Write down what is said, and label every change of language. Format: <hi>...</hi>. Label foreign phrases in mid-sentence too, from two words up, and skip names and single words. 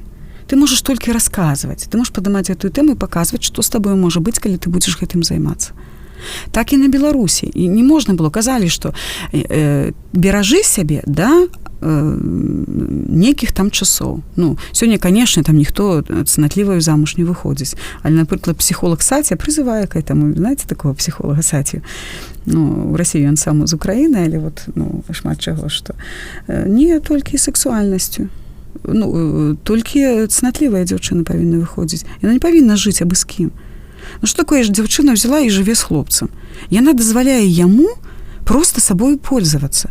<be>Ты можаш толькі расказваць, ты можаш падымаць гэтую тэму і паказваць, што з табою можа быць, калі ты будзеш гэтым займацца. так і на Беларусі. І не можна было, казалі, што беражы сябе, да, нейкіх там часоў. Ну, сёння, канешне, там ніхто цнатліваю замуж не выходзіць. Але, напрыклад, псіхолог Саця прызывае</be> <ru>к этому, знаете, такого</ru> <be>псіхолога Сацію. Ну,</be> <ru>в России</ru> <be>ён сам з Украіны, але вот, ну, шмат чаго, што не толькі сексуальнасцю. Ну, толькі цнатлівая дзяўчына павінна выходзіць. Яна не павінна жыць абы з кім. Ну, што такое ж дзяўчына взяла і жыве з хлопцам? Яна дазваляе яму проста сабою пользавацца.</be>